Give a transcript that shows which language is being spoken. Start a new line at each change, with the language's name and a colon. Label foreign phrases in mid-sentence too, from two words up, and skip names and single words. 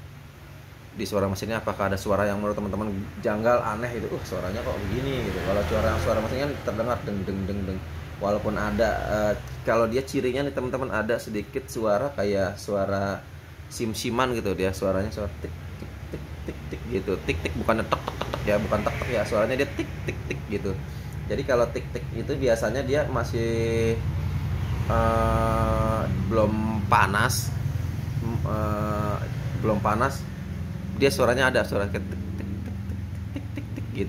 Indonesian: Di suara mesinnya apakah ada suara yang menurut teman-teman janggal, aneh itu, suaranya kok begini gitu. Kalau suara mesinnya terdengar deng deng deng deng, walaupun ada kalau dia cirinya nih teman-teman, ada sedikit suara kayak suara sim-siman gitu, dia suaranya suara tik tik tik tik tik gitu, tik tik bukan tek tek tek ya, bukan tek tek ya, suaranya dia tik tik tik gitu. Jadi kalau tik tik itu biasanya dia masih belum panas, belum panas, dia suaranya ada suara tik tik tik tik tik tik tik gitu.